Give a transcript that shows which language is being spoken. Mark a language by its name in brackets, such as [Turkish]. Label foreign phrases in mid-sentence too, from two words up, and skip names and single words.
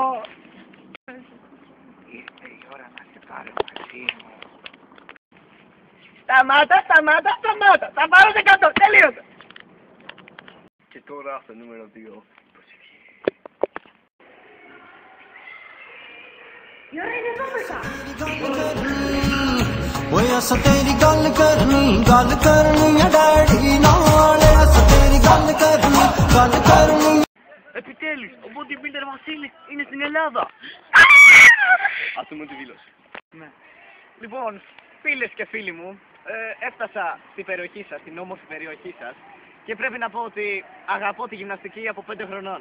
[Greek] Ήρθε η ώρα να σε πάρω μαζί μου. Σταμάτα! Θα πάρω σε κάτω, τελείωσε! Και τώρα στο νούμερο 2. Η ώρα είναι 12! [Punjabi] ਓਏ ਅਸਾਂ ਤੇਰੀ ਗੱਲ ਕਰਨੀ ਆ ਡੈਡੀ ਨਾਲ ਅਸਾਂ ਤੇਰੀ ਗੱਲ ਕਰਨੀ [Greek] Επιτέλους, ο bodybuilder Βασίλης είναι στην Ελλάδα. Ας πούμε τη δήλωση. Ναι. Λοιπόν, φίλες και φίλοι μου, έφτασα στην περιοχή σας, στην όμορφη περιοχή σας και πρέπει να πω ότι αγαπώ τη γυμναστική από 5 χρονών.